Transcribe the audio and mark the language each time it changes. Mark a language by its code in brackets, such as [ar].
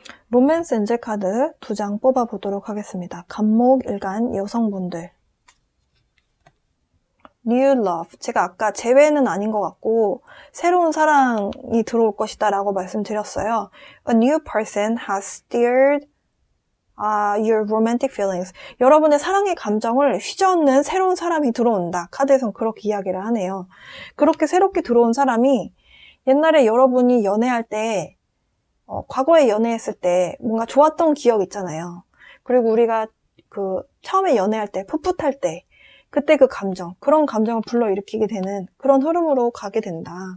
[ko] 로맨스 엔젤 카드 2장 뽑아보도록 하겠습니다. 간목일간 여성분들. [en] New love. [ko] 제가 아까 재회는 아닌 것 같고 새로운 사랑이 들어올 것이다 라고 말씀드렸어요. [en] A new person has stirred your romantic feelings. [ko] 여러분의 사랑의 감정을 휘저는 새로운 사람이 들어온다. 카드에선 그렇게 이야기를 하네요. 그렇게 새롭게 들어온 사람이 옛날에 여러분이 연애할 때 과거에 연애했을 때 뭔가 좋았던 기억 있잖아요. 그리고 우리가 처음에 연애할 때 풋풋할 때 그때 그 감정, 그런 감정을 불러일으키게 되는 그런 흐름으로 가게 된다.